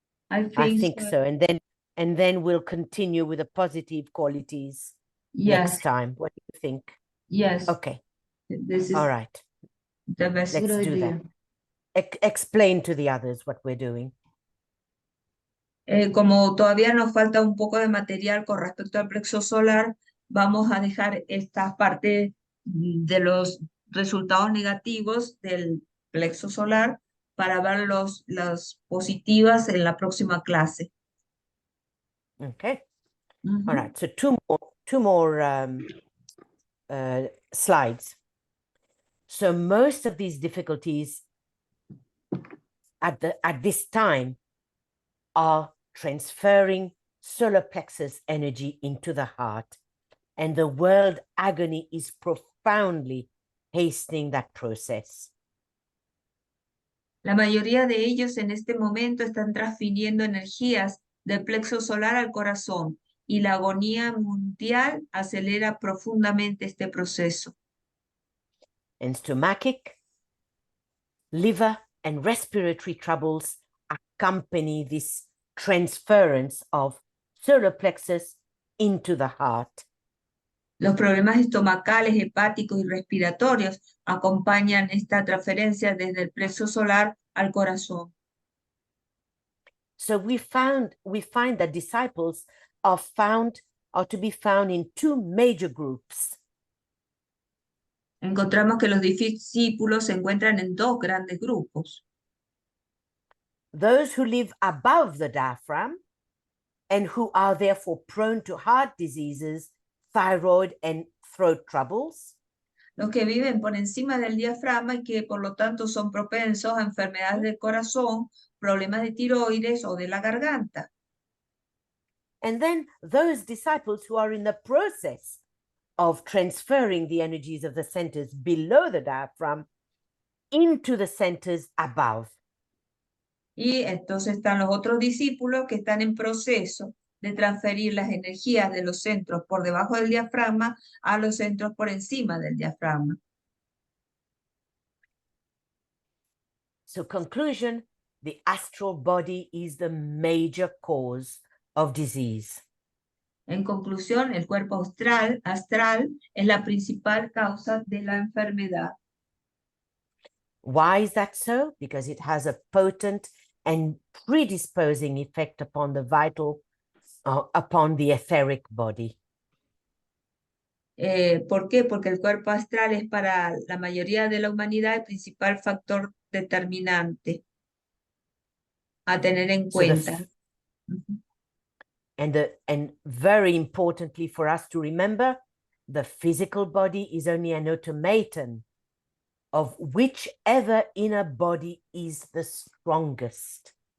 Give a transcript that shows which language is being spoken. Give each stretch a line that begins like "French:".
English: I think so. And then we'll continue with the positive qualities next time. What do you think? Yes. Okay. This is all right. The best. Let's do that. Explain to the others what we're doing.
Spanish: Como todavía nos falta un poco de material con respecto al plexo solar, vamos a dejar esta parte de los resultados negativos del plexo solar para ver las positivas en la próxima clase.
English: Okay. All right. So two more slides. So most of these difficulties at this time are transferring solar plexus energy into the heart, and the world agony is profoundly hastening that process.
Spanish: La mayoría de ellos en este momento están transfiriendo energías del plexo solar al corazón, y la agonía mundial acelera profundamente este proceso.
English: And stomachic, liver, and respiratory troubles accompany this transference of solar plexus into the heart.
Spanish: Los problemas estomacales, hepáticos y respiratorios acompañan esta transferencia desde el plexo solar al corazón.
English: So we find that disciples are to be found in two major groups.
Spanish: Encontramos que los discípulos se encuentran en dos grandes grupos.
English: Those who live above the diaphragm and who are therefore prone to heart diseases, thyroid, and throat troubles.
Spanish: Los que viven por encima del diafragma y que por lo tanto son propensos a enfermedades del corazón, problemas de tiroides o de la garganta.
English: And then those disciples who are in the process of transferring the energies of the centers below the diaphragm into the centers above.
Spanish: Y entonces están los otros discípulos que están en proceso de transferir las energías de los centros por debajo del diafragma a los centros por encima del diafragma.
English: So conclusion, the astral body is the major cause of disease.
Spanish: En conclusión, el cuerpo astral es la principal causa de la enfermedad.
English: Why is that so? Because it has a potent and predisposing effect upon the vital, upon the etheric body.
Spanish: ¿Por qué? Porque el cuerpo astral es para la mayoría de la humanidad el principal factor determinante a tener en cuenta.
English: And very importantly for us to remember, the physical body is only an automaton of whichever inner body is the strongest.